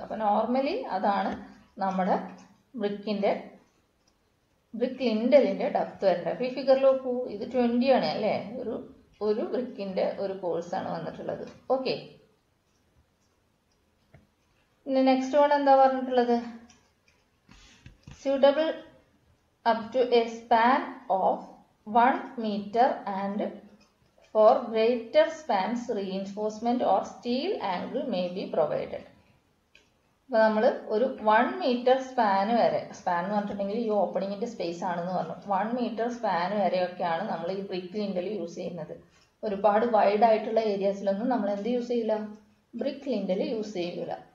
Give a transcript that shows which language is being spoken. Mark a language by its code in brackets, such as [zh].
[ml] അപ്പൊ നോർമലി അതാണ് നമ്മുടെ ബ്രിക്ക് ലിൻഡലിന്റെ ഡെപ്ത് വരേണ്ടത്. അപ്പൊ ഈ ഫിഗറിൽ നോക്കൂ, ഇത് 20 ആണ് അല്ലെ, ഒരു ബ്രിക്കിന്റെ ഒരു കോഴ്സ് ആണ് വന്നിട്ടുള്ളത്. ഓക്കെ. പിന്നെ നെക്സ്റ്റ് വൺ എന്താ പറഞ്ഞിട്ടുള്ളത്? [en] suitable up to a span of 1 meter and for greater spans reinforcement or steel angle may be provided. [ml] അപ്പോൾ നമ്മൾ ഒരു 1 മീറ്റർ സ്പാൻ വരെ, സ്പാൻ എന്ന് പറഞ്ഞിട്ടുണ്ടെങ്കിൽ ഈ ഓപ്പണിങ്ങിന്റെ സ്പേസ് ആണെന്ന് പറഞ്ഞു, 1 മീറ്റർ സ്പാൻ വരെയൊക്കെയാണ് നമ്മൾ ഈ ബ്രിക്ക് ലിൻഡൽ യൂസ് ചെയ്യുന്നത്. ഒരുപാട് വൈഡ് ആയിട്ടുള്ള ഏരിയാസിലൊന്നും നമ്മൾ എന്ത് യൂസ് ചെയ്യില്ല? ബ്രിക്ക് ലിൻഡൽ യൂസ് ചെയ്യൂല.